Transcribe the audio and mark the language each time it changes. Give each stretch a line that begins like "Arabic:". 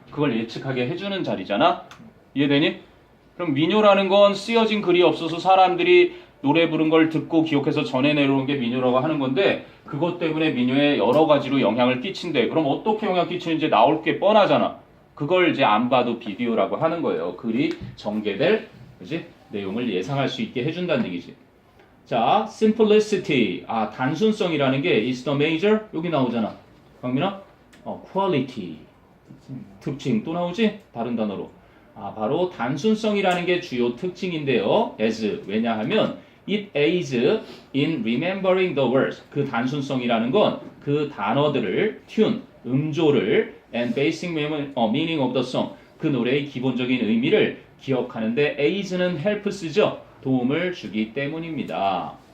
Korean: 그걸 예측하게 해주는 자리잖아. 이해되니? 그럼 민요라는 건 쓰여진 글이 없어서 사람들이 노래 부른 걸 듣고 기억해서 전해 내려온 게 민요라고 하는 건데 그것 때문에 민요에 여러 가지로 영향을 끼친대. 그럼 어떻게 영향 끼치는지 나올 게 뻔하잖아. 그걸 이제 안 봐도 비디오라고 하는 거예요. 글이 전개될 그지? 내용을 예상할 수 있게 해준다는 얘기지. 자, simplicity. 단순성이라는 게
English: is the major.
Korean: 여기 나오잖아. 강민아? quality. 특징 또 나오지? 다른 단어로. 바로 단순성이라는 게 주요 특징인데요.
English: as
Korean: 왜냐하면
English: it aids in remembering the words.
Korean: 그 단순성이라는 건 그 단어들을 tune, 음조를
English: and basic meaning of the song.
Korean: 그 노래의 기본적인 의미를 기억하는데 aids는 helps죠. 도움을 주기 때문입니다.